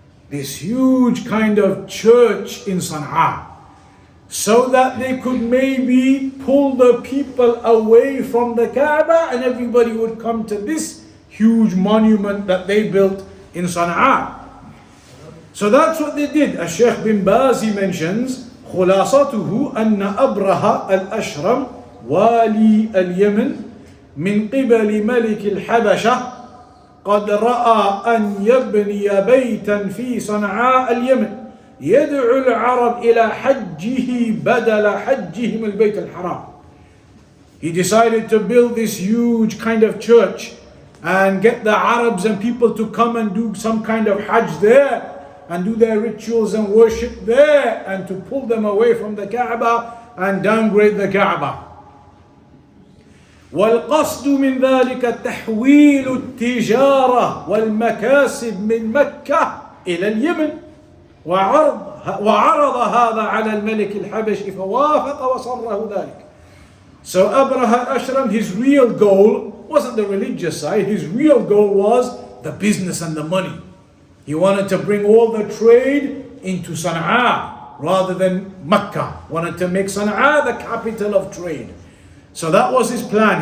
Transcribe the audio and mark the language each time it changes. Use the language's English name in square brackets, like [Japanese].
[English] This huge kind of church in Sana'a, so that they could maybe pull the people away from the Kaaba and everybody would come to this huge monument that they built in Sana'a. So that's what they did. As Sheikh bin Bazi mentions, [Arabic] خلاصته أن أبرهة الأشرم والي اليمن من قبل ملك الحبشة قد رأى أن يبني بيتا في صنعاء اليمن يدعو العرب إلى حجه بدل حجهم البيت الحرام. [English] He decided to build this huge kind of church and get the Arabs and people to come and do some kind of Hajj there and do their rituals and worship there, and to pull them away from the Kaaba and downgrade the Kaaba. [Arabic] والقصد من ذلك تحويل التجارة والمكاسب من مكة إلى اليمن وعرض هذا على الملك الحبشي فوافق وصره ذلك. [English] So Abraha al-Ashram, his real goal wasn't the religious side, his real goal was the business and the money. He wanted to bring all the trade into Sana'a rather than Mecca. Wanted to make Sana'a the capital of trade. So that was his plan.